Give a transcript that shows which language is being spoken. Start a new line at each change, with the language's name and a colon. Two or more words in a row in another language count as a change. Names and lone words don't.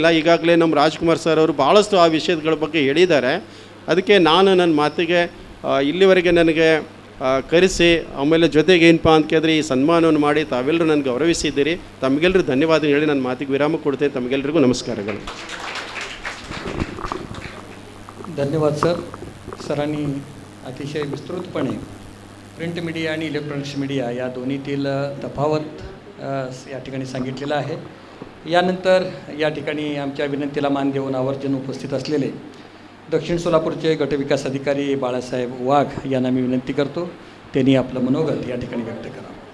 Kannada: ಈಗಾಗಲೇ ನಮ್ಮ ರಾಜ್ಕುಮಾರ್ ಸರ್ ಅವರು ಭಾಳಷ್ಟು ಆ ವಿಷಯಗಳ ಬಗ್ಗೆ ಹೇಳಿದ್ದಾರೆ. ಅದಕ್ಕೆ ನಾನು ನನ್ನ ಮಾತಿಗೆ ಇಲ್ಲಿವರೆಗೆ ನನಗೆ ಕರೆಸಿ ಆಮೇಲೆ ಜೊತೆಗೆ ಏನಪ್ಪ ಅಂತ ಕೇಳಿದ್ರೆ ಈ ಸನ್ಮಾನವನ್ನು ಮಾಡಿ ತಾವೆಲ್ಲರೂ ನನಗೆ ಗೌರವಿಸಿದ್ದೀರಿ. ತಮಗೆಲ್ಲರೂ ಧನ್ಯವಾದ ಹೇಳಿ ನನ್ನ ಮಾತಿಗೆ ವಿರಾಮ ಕೊಡ್ತೇನೆ. ತಮಗೆಲ್ಲರಿಗೂ ನಮಸ್ಕಾರಗಳು.
Marathi: धन्यवाद सर. सरांनी अतिशय विस्तृतपणे
English: print media
Marathi: आणि
English: electronics media
Marathi: या दोन्हीतील तफावत या ठिकाणी सांगितलेलं आहे. यानंतर या ठिकाणी आमच्या विनंतीला मान देऊन आवर्जून उपस्थित असलेले दक्षिण सोलापूरचे गटविकास अधिकारी बाळासाहेब वाघ यांना मी विनंती करतो, त्यांनी आपलं मनोगत या ठिकाणी व्यक्त करावं.